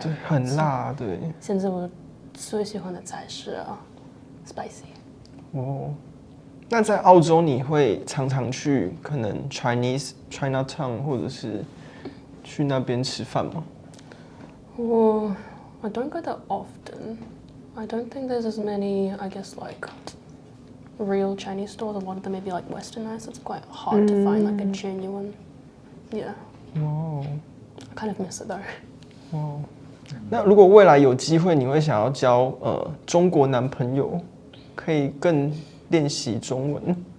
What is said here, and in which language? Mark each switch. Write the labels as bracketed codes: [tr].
[zh] 对，很辣，对。现在我最喜欢的菜是spicy。那在澳洲你会常常去可能 Chinatown 或者是去那边吃饭吗？ [en] I don't go that often. I don't think there's as many, I guess, like real Chinese stores. A lot of them may be like westernized. It's quite hard to find like a genuine. Yeah. I kind of miss it though. [zh] 那如果未来有机会，你会想要交中国男朋友，可以更练习中文？